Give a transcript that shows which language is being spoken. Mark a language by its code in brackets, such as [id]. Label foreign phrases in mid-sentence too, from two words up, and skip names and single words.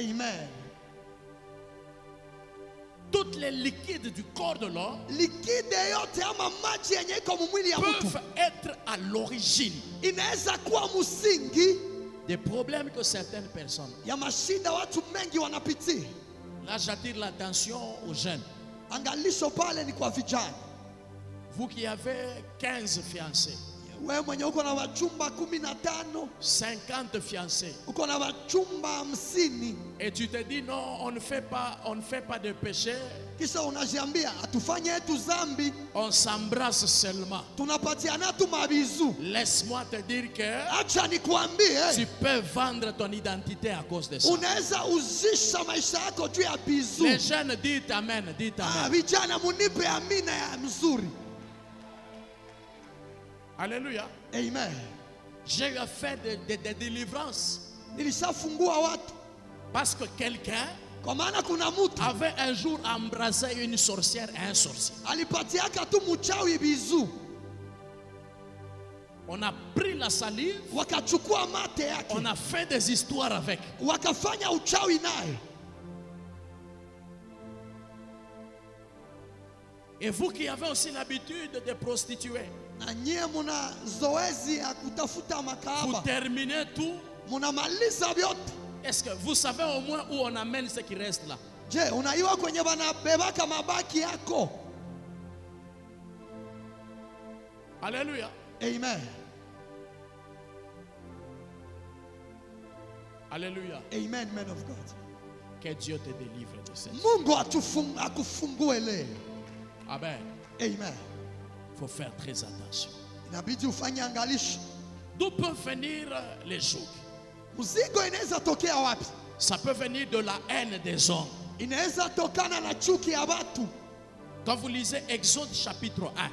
[fr] Amen. Toutes les liquides du corps de l'homme [sw] Likide yote ama maji yenye iko mwili ya mtu [fr] peuvent être à l'origine [sw] inaweza kuwa msingi [fr] des problèmes que certaines personnes. [sw] ya mashida watu mengi wanapitia. [fr] Là, j'attire l'attention aux jeunes. [sw] Angalisho pale ni kwa vijana. [fr] Vous qui avez 15 fiancés, [sw] Wewe mwenye uko na wachumba 15, [fr] 50 fiancés, [sw] uko na wachumba 50, [fr] et tu te dis non, on ne fait pas de péché, [sw] kisha unajiambia atufanye yetu dhambi, [fr] on s'embrasse seulement. [sw] tunapatiana tu mabizu. [fr] Laisse-moi te dire que [sw] Acha nikwambie, [fr] tu peux vendre ton identité à cause de ça. [sw] unaweza uzisha maisha yako juu ya bizu. [fr] Les jeunes, dites amen, dites amen. [sw] Vijana munipe amina ya mzuri. [fr] Alléluia. Amen. J'ai fait des délivrances [sw] Nilishafungua watu [fr] parce que quelqu'un [sw] kwa maana kuna mtu [fr] avait un jour embrassé une sorcière et un sorcier. [sw] alipatiaka tu mchawi bizu, [fr] On a pris la salive, [sw] wakachukua mate yake, [fr] on a fait des histoires avec. [sw] wakafanya uchawi naye. [fr] Et vous qui avez aussi l'habitude de prostituer, [sw] Na nyie muna zoezi ya kutafuta [fr] vous [sw] makahaba, [fr] terminez tout. [sw] munamaliza vyote. [fr] Est-ce que vous savez au moins où on amène ce qui reste là? [sw] Je, unaiwa kwenye banabebaka mabaki yako? [fr] Alléluia. Amen. Alléluia. [en] Amen, man of God. [fr] Que Dieu te délivre de cette. [sw] Mungu akufungue leo. Amen. Amen. [fr] Il faut faire très attention. [sw] Inabidi ufanye angalisho. [fr] D'où peuvent venir les jours? [sw] Mzigo inaweza tokea wapi? [fr] Ça peut venir de la haine des hommes. [sw] Inaweza tokana na chuki ya watu. [fr] Quand vous lisez Exode chapitre 1,